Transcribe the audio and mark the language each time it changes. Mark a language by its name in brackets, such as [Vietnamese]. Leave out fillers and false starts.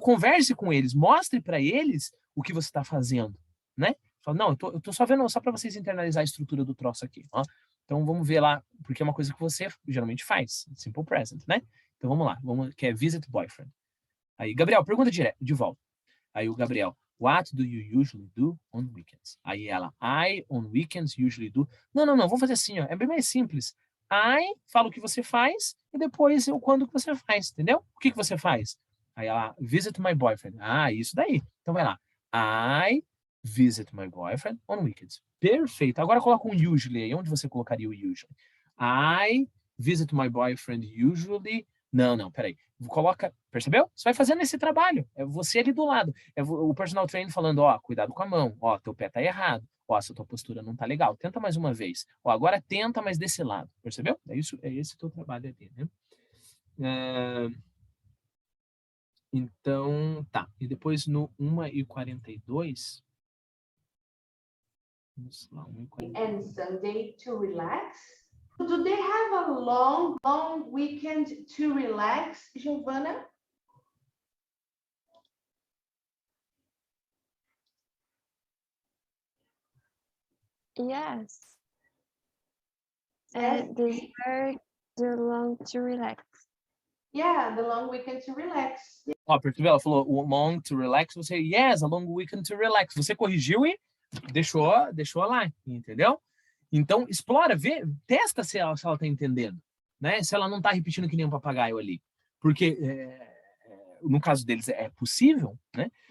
[Portuguese] Converse com eles, mostre para eles o que você está fazendo, né? Fala, não, eu tô só vendo, só para vocês internalizar a estrutura do troço aqui, ó. Então vamos ver lá, porque é uma coisa que você geralmente faz, simple present, né? Então vamos lá, que é visit boyfriend. Aí, Gabriel, pergunta de volta. Aí o Gabriel, [English] what do you usually do on weekends? [Portuguese] Aí ela, [English] I on weekends usually do. [Portuguese] Não, vamos fazer assim, ó. É bem mais simples. I fala o que você faz e depois o quando que você faz, entendeu? O que você faz? Aí ela, [English] visit my boyfriend. [Portuguese] Ah, isso daí. Então vai lá. [English] I visit my boyfriend on weekends. [Portuguese] Perfeito. Agora coloca um usually aí. Onde você colocaria o usually? [English] I visit my boyfriend usually. [Portuguese] Não, peraí. Coloca, percebeu? Você vai fazendo esse trabalho. É você ali do lado. É o personal trainer falando, ó, cuidado com a mão. Ó, teu pé tá errado. Ó, essa tua postura não tá legal. Tenta mais uma vez. Ó, agora tenta, mas desse lado. Percebeu? É esse teu trabalho ali, né? Então, tá. E depois no 1h42, Vamos lá, 1h40. [English] And Sunday to relax? Do they have a long weekend to relax, Giovanna? Yes. Yes. And these are the long to relax. Yeah, the long weekend to relax. [Portuguese] Ó, percebeu? Ela falou long to relax. Você, [English] yes, a long weekend to relax. [Portuguese] Você corrigiu e deixou lá, entendeu? Então, explora, vê, testa se ela tá entendendo, né? Se ela não tá repetindo que nem um papagaio ali. Porque, no caso deles, é possível, né?